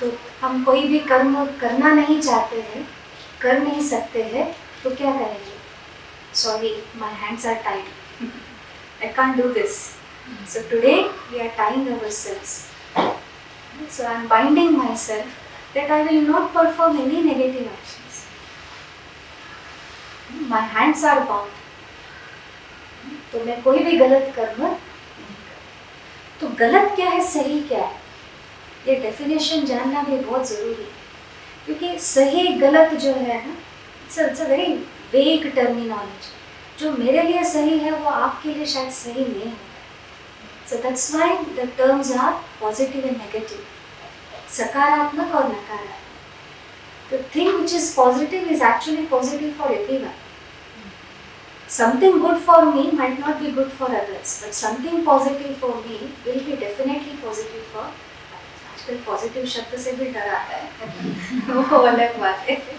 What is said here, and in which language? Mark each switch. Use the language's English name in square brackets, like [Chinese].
[Hindi] तो हम कोई भी कर्म करना नहीं चाहते हैं, कर नहीं सकते हैं, तो क्या करेंगे? [English] Sorry, my hands are tied, I can't do this, so today we are tying ourselves, so I am binding myself that I will not perform any negative actions. My hands are bound, [Hindi] तो मैं कोई भी गलत कर्म नहीं करूँ। तो गलत क्या है, सही क्या है, ये डेफिनेशन जानना भी बहुत ज़रूरी है। क्योंकि सही गलत जो है ना, [English] It's a very vague terminology. [Hindi] जो मेरे लिए सही है वो आपके लिए शायद सही नहीं है। [English] So that's why the terms are positive and negative, [Hindi] सकारात्मक और नकारात्मक। [English] The thing which is positive is actually positive for everyone. Something good for me might not be good for others, but something positive for me will be definitely positive for others. [Hindi] आजकल positive शब्द से भी डर आता है, वो अलग बात है।